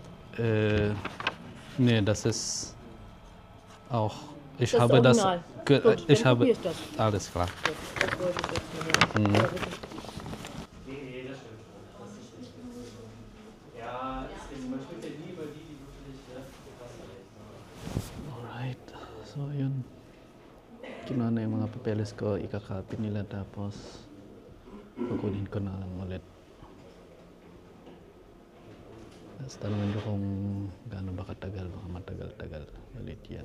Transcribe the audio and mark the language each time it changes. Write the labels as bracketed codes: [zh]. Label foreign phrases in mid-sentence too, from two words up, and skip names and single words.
[de] Nee, das ist auch. Ich Das habe das. Original. ge- Gut, Ich dann habe. kopierst das. Alles klar. Gut, das wollte ich jetzt mal hören. Ja, bitte. Nee, das stimmt schon. Das ist richtig. Ja, man spricht ja nie über die wirklich, ne? [en] Alright. So, yun. [tl] Kinuha na yung mga papeles ko, ikakopy nila tapos kukunin ko na lang ulit. Tapos tanongin ko kung gaano ba katagal, baka matagal-tagal ulit yan.